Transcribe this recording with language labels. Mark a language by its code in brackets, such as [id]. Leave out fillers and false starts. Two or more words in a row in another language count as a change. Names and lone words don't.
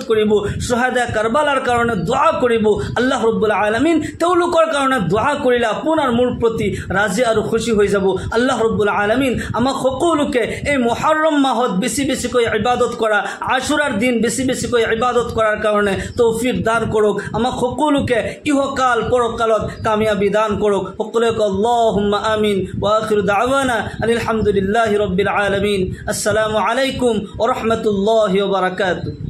[as] কৰিব শুহাদা কাৰবালাৰ কাৰণে দুআ কৰিব আল্লাহ ৰাব্বুল আলামিন তেওঁলোকৰ কাৰণে দুআ কৰিলে আপোনাৰ মোৰ প্ৰতি ৰাজি আৰু খুশি হৈ যাব আল্লাহ ৰাব্বুল আলামিন আমাক সকলোকে এই মুহৰৰম মাহত বেছি বেছিকৈ ইবাদত কৰা আশুৰাৰ দিন বেছি বেছিকৈ ইবাদত কৰাৰ কাৰণে তৌফিক দান কৰক আমাক সকলোকে ইহকাল পৰকালত কামিয়াবি দান কৰক সকলোকে [ar] اللهم آمين وآخر دعوانا الحمد لله رب العالمين السلام عليكم ورحمة الله وبركاته.